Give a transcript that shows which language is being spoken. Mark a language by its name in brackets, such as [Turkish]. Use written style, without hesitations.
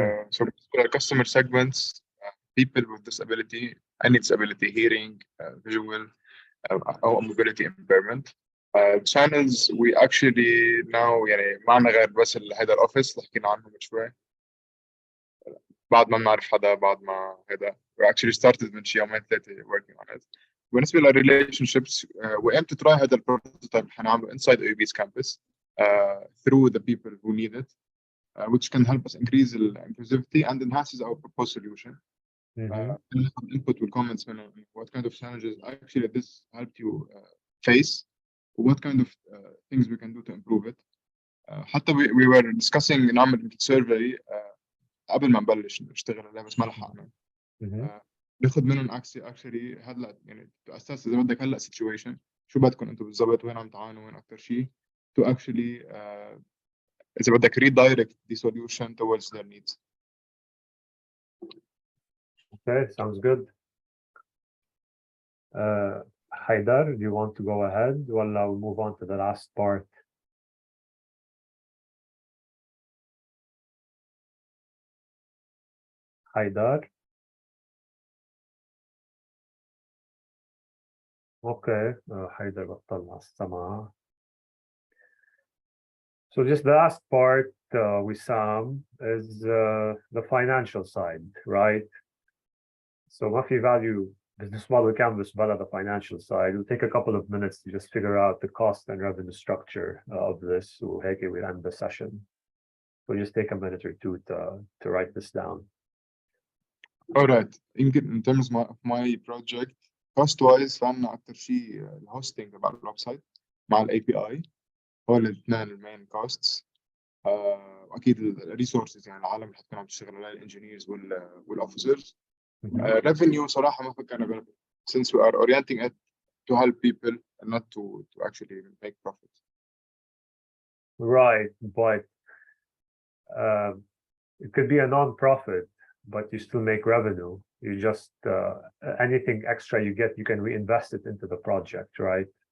[English] So customer segments, people with disability, any disability, hearing, visual, أو mobility impairment. Channels we actually now [Arabic] يعني معنا غير بس هذا الاوفيس اللي حكينا عنه من شوي. بعد ما بنعرف حدا بعد ما هذا [English] we actually started [Arabic] من شي يومين ثلاثة [English] working on it. [Arabic] بالنسبة للريليشنشيبس وامتى تراي هذا البروتوتايب حنعمله [English] inside AUB's campus through the people who need it. Which can help us increase the inclusivity and enhances our proposed solution. Input will comments on what kind of challenges actually this helped you face, what kind of things we can do to improve it. [Arabic] حتى [English] we were discussing [Arabic] نعمل survey قبل ما نبلش نشتغل عليه بس ما لحقنا. ناخذ منهم [English] actually [Arabic] هلا يعني [English] to assess [Arabic] إذا بدك هلا situation شو بدكم أنتم بالضبط وين عم تعانوا وين أكثر شيء [English] to actually [Arabic] إذا بدك [English] redirect the solution towards their needs. Okay, sounds good. Haidar, do you want to go ahead? Well, I'll move on to the last part. Haidar? Okay, [Arabic] Haidar بطل مع السماعة. [English] So just the last part, Wissam, is the financial side, right? So [Arabic] ما في [English] value business model canvas [Arabic] بلا [English] the financial side. It'll take a couple of minutes to just figure out the cost and revenue structure of this. [Arabic] وهيك [English] we'll end the session. So just take a minute or two to write this down. All right. In terms of my project, cost-wise [Arabic] فعنا أكثر شيء الهوستنج تبع الويب سايت مع الاي بي اي هول الاثنين المين كوستس. واكيد الريسورسز يعني العالم اللي حتكون عم تشتغل عليها الانجينيرز والاوفيسرز. [English] revenue [Arabic] صراحة ما فكرنا بها [English] since we are orienting it to help people and not to actually make profit. Right, but it could be a non-profit, but you still make revenue. You just anything extra you get, you can reinvest it into the project, right?